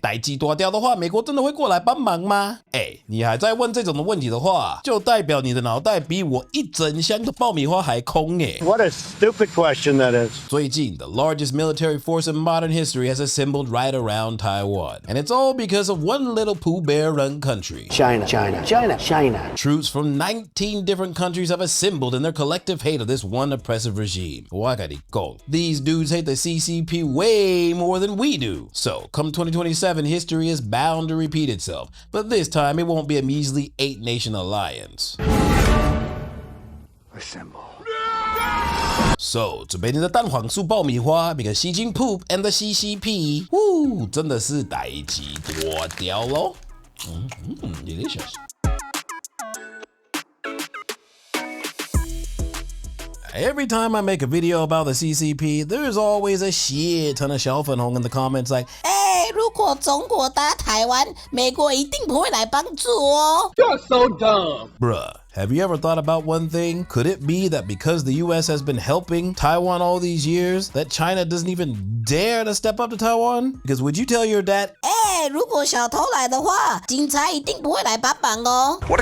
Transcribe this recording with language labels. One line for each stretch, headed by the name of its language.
Chinese: 代际大掉的话，美国真的会过来帮忙吗？你还在问这种的问题的话，就代表你的脑袋比我一整箱的爆米花还空欸。
English: What a stupid question that is.
Chinese: 最近
English: the largest military force in modern history has assembled right around Taiwan, and it's all because of one little Pooh Bear run country. China. Troops from 19 different countries have assembled in their collective hate of this one oppressive regime. These dudes hate the CCP way more than we do. So, come 2027, history is bound to repeat itself, but this time it won't be a measly 8-nation alliance. Assemble. So,
Chinese: 准备你的蛋黄酥爆米花
English: because Xi Jinping poop and the CCP.
Chinese: Woo, 真的是代际大条咯。
English: Delicious. Every time I make a video about the CCP, there's always a shit ton of 小粉红 in the comments like,
Chinese: 如果中国打台湾，美国一定不会来帮助哦。
English: You're so dumb. Bruh, have you ever thought about one thing? Could it be that because the US has been helping Taiwan all these years, that China doesn't even dare to step up to Taiwan? Because would you tell your dad,
Chinese: 如果小偷来的话，警察一定不会来帮忙哦。